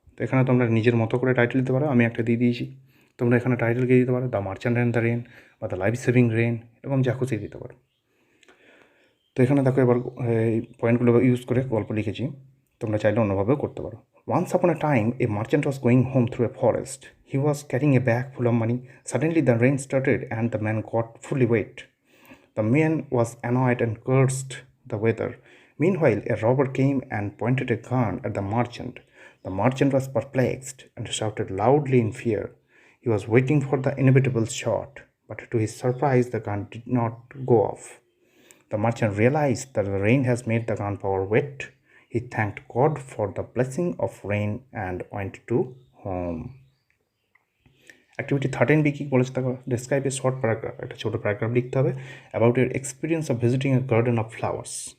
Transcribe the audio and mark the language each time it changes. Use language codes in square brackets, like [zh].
[bn] তো এখানে তোমরা নিজের মতো করে টাইটেল দিতে পারো, আমি একটা দিয়ে দিয়েছি। তোমরা এখানে টাইটেলকে দিতে পারো the merchant and the rain বা দ্য লাইফ সেভিং রেন, এরকম যা খুশি দিতে পারো। তো এখানে দেখো এবার এই পয়েন্টগুলো ইউজ করে গল্প লিখেছি, তোমরা চাইলে অন্যভাবেও করতে পারো। [en] Once upon a time, a merchant was going home through a forest. He was carrying a bag full of money. Suddenly, the rain started and the man got fully wet. The man was annoyed and cursed the weather. Meanwhile, a robber came and pointed a gun at the merchant. The merchant was perplexed and shouted loudly in fear. He was waiting for the inevitable shot, but to his surprise, the gun did not go off. The merchant realized that the rain has made the gunpowder wet. He thanked God for the blessing of rain and went to home. Activity 13 B [bn] কী বলেছে দেখো, [en] describe a short paragraph, [bn] একটা ছোটো paragraph লিখতে হবে [en] About your experience of visiting a garden of flowers.